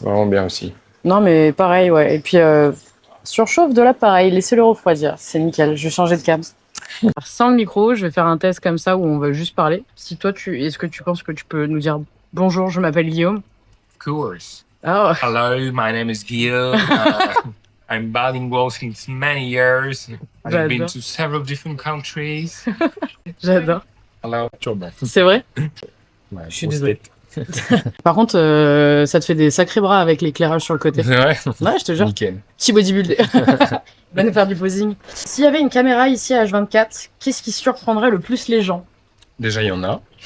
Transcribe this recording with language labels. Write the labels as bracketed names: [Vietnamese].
[French] Vraiment bien aussi. Non, mais pareil, ouais. Et puis, surchauffe de l'appareil, laissez-le refroidir. C'est nickel. Je vais changer de cam. Sans le micro, je vais faire un test comme ça où on va juste parler. Si toi, est-ce que tu penses que tu peux nous dire bonjour, je m'appelle Guillaume? [English] Of course. Oh. Hello, my name is Guillaume. I'm bilingual since many years. I've been to several different countries. [French] J'adore. [English] Hello. [French] C'est vrai? Ouais, je suis désolé. Par contre, ça te fait des sacrés bras avec l'éclairage sur le côté. C'est vrai? Ouais, je te jure. Nickel. Petit bodybuilder. Va nous faire du posing. S'il y avait une caméra ici à H24, qu'est-ce qui surprendrait le plus les gens? Déjà, il y en a.